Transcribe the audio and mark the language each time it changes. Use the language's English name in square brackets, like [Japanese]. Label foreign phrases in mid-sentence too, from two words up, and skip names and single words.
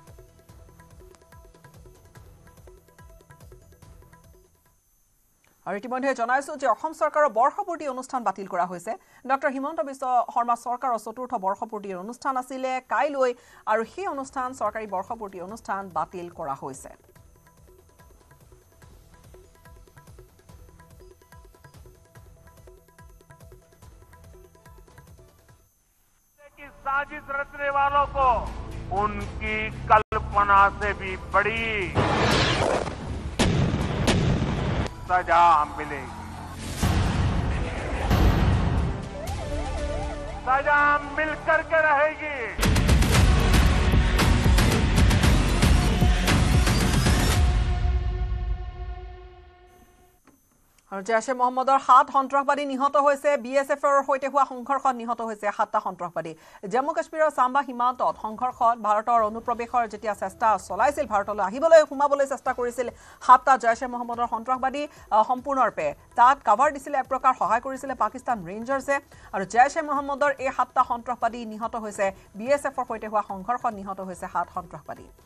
[Assamese] আৰু ইতিমধ্যে জনাইছো যে অসম চৰকাৰৰ বৰ্ষপূৰ্তি অনুষ্ঠান বাতিল কৰা হৈছে ডক্টৰ হিমন্ত বিশ্ব শৰ্মা চৰকাৰৰ চতুৰ্থ বৰ্ষপূৰ্তিৰ অনুষ্ঠান আছিল কাইলৈ আৰু সেই অনুষ্ঠান চৰকাৰী বৰ্ষপূৰ্তি অনুষ্ঠান বাতিল কৰা হৈছে [Hindi] की साजिश रचने वालों को उनकी कल्पना से भी बड़ी सजा मिलेगी सजा मिलकर के रहेगी [Assamese] আৰু জৈশে মোহাম্মদৰ 7 সন্ত্ৰাসবাদী নিহত হৈছে BSFৰ হৈতে হোৱা সংঘৰ্ষত নিহত হৈছে 7টা সন্ত্ৰাসবাদী জম্মু কাশ্মীৰৰ সাম্বা সীমান্তত সংঘৰ্ষত ভাৰতৰ অনুপ্ৰৱেশৰ যেতিয়া চেষ্টা চলাইছিল ভাৰতলৈ আহিবলৈ সোমাবলৈ চেষ্টা কৰিছিল 7টা জৈশে মোহাম্মদৰ সন্ত্ৰাসবাদী সম্পূৰ্ণৰূপে তাত কভাৰ দিছিল এক প্ৰকাৰ সহায় কৰিছিল পাকিস্তান ৰেঞ্জাৰ্ছে আৰু জৈশে মোহাম্মদৰ এই 7টা সন্ত্ৰাসবাদী নিহত হৈছে BSFৰ হৈতে হোৱা সংঘৰ্ষত নিহত হৈছে 7 সন্ত্ৰাসবাদী